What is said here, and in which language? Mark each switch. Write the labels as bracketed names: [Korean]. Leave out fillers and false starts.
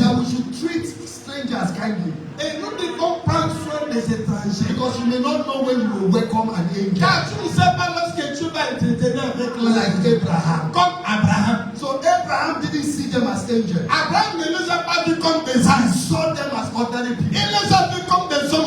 [English] that we should treat strangers kindly. [French] et nous devons prendre soin des étrangers. [English] Because you may not know when you will welcome an angel. [French] Car tu ne sais pas lorsque tu vas entretenir avec l'ange. [English] Like Abraham. [French] Comme Abraham. [English] So Abraham didn't see them as angels. [French] Abraham ne les a pas vus comme des [English] He [French] anges. [English] saw them as ordinary [French] Il [English] people. [French] les a vus comme des hommes